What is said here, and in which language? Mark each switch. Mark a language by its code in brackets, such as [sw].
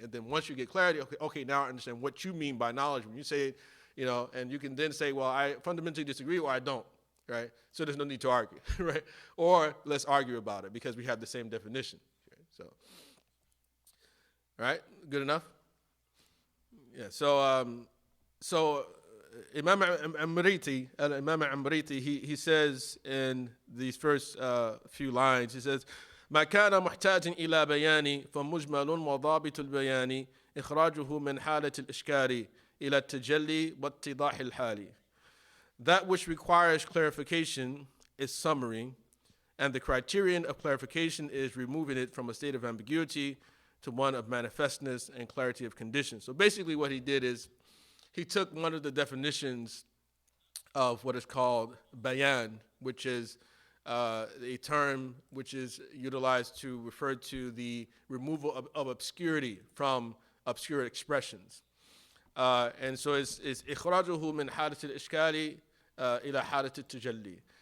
[en] And then once you get clarity, okay, now I understand what you mean by knowledge. When you say, and you can then say, well, I fundamentally disagree or I don't, right? So there's no need to argue, right? Or let's argue about it because we have the same definition. Okay? So, all right, good enough? Yeah, so Imam Amriti, he says [ar] in these first few lines, he says, ما كان محتاجا إلى بيان فمجمل وضابط البيان إخراجه من حالة الإشكال إلى التجلي واتضاح الحال. [en] That which requires clarification is summary, and the criterion of clarification is removing it from a state of ambiguity to one of manifestness and clarity of condition. So basically what he did is he took one of the definitions of what is called bayan, which is a term which is utilized to refer to the removal of obscurity from obscure expressions. And so it's [ar] إخراجه من حالة الإشكال إلى حالة التجلي.